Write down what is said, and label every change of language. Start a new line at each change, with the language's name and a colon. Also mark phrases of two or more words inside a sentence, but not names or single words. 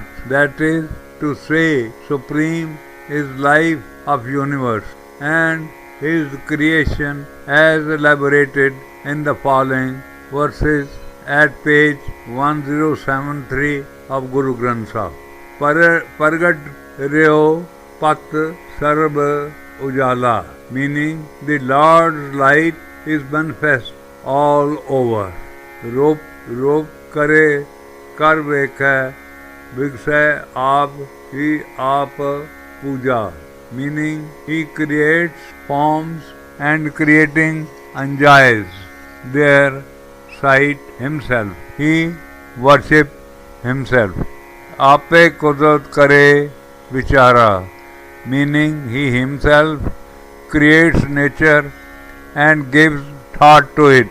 English: That is to say, supreme is life of universe, and His creation as elaborated in the following verses at page 1073 of Guru Granth Sahib.
Punjabi: ਪਰਗਟ ਰਹਿਓ ਪਤਿ ਸਰਬ ਉਜਾਲਾ,
English: meaning the Lord's light is manifest all over.
Punjabi: ਰੂਪ ਕਰੇ ਕਰਿ ਵੇਖੈ ਵਿਗਸੈ ਆਪਿ ਹੀ ਆਪਿ ਪੂਜਾ,
English: meaning He creates forms and creating enjoys their sight Himself. He worships Himself.
Punjabi: ਆਪੇ ਕੁਦਰਤਿ ਕਰੇ ਵੀਚਾਰਾ,
English: meaning He Himself creates nature and gives thought to it.